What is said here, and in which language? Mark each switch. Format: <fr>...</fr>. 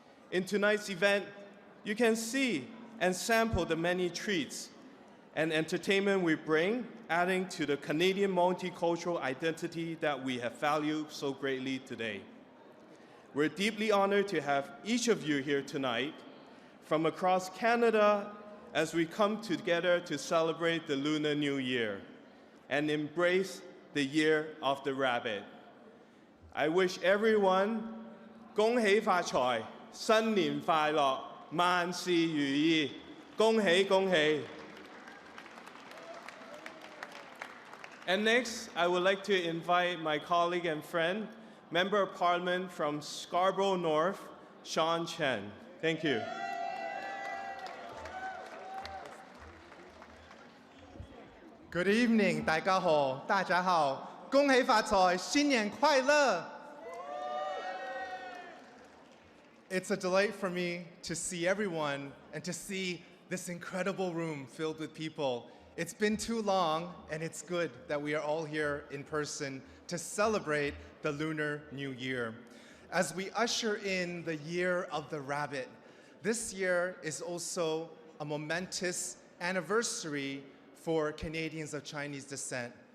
<en>In tonight's event, you can see and sample the many treats and entertainment we bring, adding to the Canadian multicultural identity that we have valued so greatly today. We're deeply honored to have each of you here tonight from across Canada as we come together to celebrate the Lunar New Year and embrace the Year of the Rabbit. I wish everyone</en> <zh>恭喜發財，新年快樂，萬事如意，恭喜恭喜。</zh> <en>And next, I would like to invite my colleague and friend, Member of Parliament from Scarborough North, Shaun Chen. Thank you. Good evening,</en> <zh>大家好，大家好，恭喜發財，新年快樂。</zh> <en>It's a delight for me to see everyone and to see this incredible room filled with people. It's been too long, and it's good that we are all here in person to celebrate the Lunar New Year. As we usher in the Year of the Rabbit, this year is also a momentous anniversary for Canadians of Chinese descent.</en>